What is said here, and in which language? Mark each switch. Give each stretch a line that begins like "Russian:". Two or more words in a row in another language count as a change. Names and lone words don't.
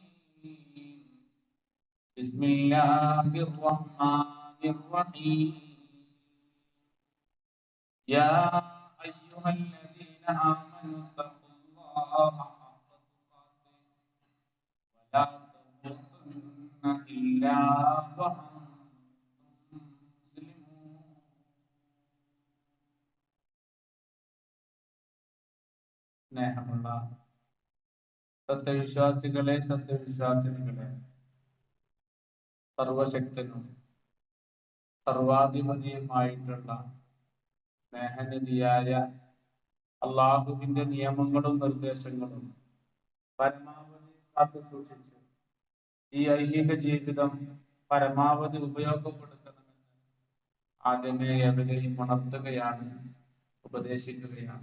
Arabic: بسم الله الرحمن الرحيم يا أيها الذين آمنوا اتقوا الله حق تقاته ولا تموتن إلا وأنتم مسلمون
Malayalam: സ്നേഹമുള്ള സത്യവിശ്വാസികളെ സത്യവിശ്വാസിനികളെ സർവശക്തനും സർവാധിപതിയുമായിട്ടുള്ള സ്നേഹനിധിയായ അള്ളാഹുവിന്റെ നിയമങ്ങളും നിർദ്ദേശങ്ങളും പരമാവധി കാത്തു സൂക്ഷിച്ച് ഈ ഐഹിക ജീവിതം പരമാവധി ഉപയോഗപ്പെടുത്തണമെന്ന് ആദ്യമേ എവരെയും ഉണർത്തുകയാണ്, ഉപദേശിക്കുകയാണ്.